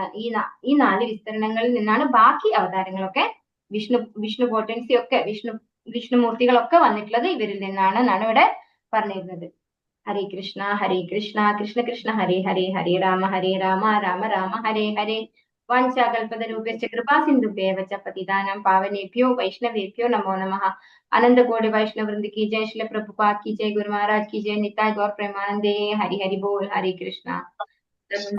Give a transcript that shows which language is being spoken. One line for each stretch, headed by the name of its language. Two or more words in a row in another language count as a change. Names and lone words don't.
Malayalam: ഈ 4 വിസ്തരണങ്ങളിൽ നിന്നാണ് ബാക്കി അവതാരങ്ങളൊക്കെ, വിഷ്ണു പോട്ടൻസി ഒക്കെ, വിഷ്ണുമൂർത്തികളൊക്കെ വന്നിട്ടുള്ളത് ഇവരിൽ നിന്നാണ് എന്നാണ് ഇവിടെ പറഞ്ഞിരുന്നത്.
Sanskrit: ഹരേ കൃഷ്ണ കൃഷ്ണ കൃഷ്ണ ഹരേ ഹരേ, ഹരേ രാമ രാമ രാമ ഹരേ ഹരേ. വാഞ്ചാകൽപതരൂപേശ്ച കൃപാസിന്ധുഭ്യേവ ച പതിതാനാം പാവനേഭ്യോ വൈഷ്ണവേഭ്യോ നമോ നമഃ.
Hindi: अनंत कोटि वैष्णव वृंद की जय, श्रील प्रभुपाद की जय, गुरु महाराज की जय,
Bangla: নিতাই গৌর প্রেমানন্দে।
Hindi: हरि हरि बोल, हरे कृष्णा।